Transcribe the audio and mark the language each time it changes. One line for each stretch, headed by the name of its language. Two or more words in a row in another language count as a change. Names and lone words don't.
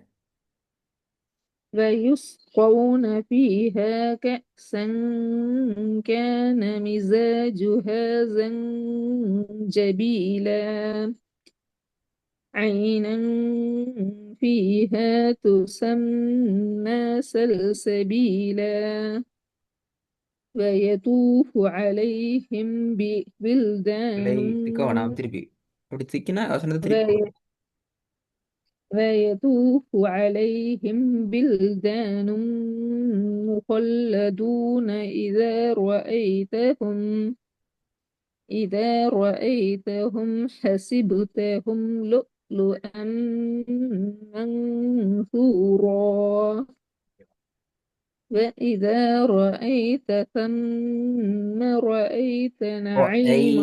Arabic: ويسقون فيها كأسا كان مزاجها زنجبيلا. عينا فيها تسمى سلسبيلا. ويطوف عليهم بلدان
Tamil: இல்லை திக்க வேணாம் திருப்பி. அப்படி திக்கினா வசனத்தை திருப்பி وي- போடணும்.
Arabic: ويطوف عليهم بلدان مخلدون إذا رأيتهم حسبتهم لؤلؤا منثورا وإذا رأيت ثم رأيت نعيما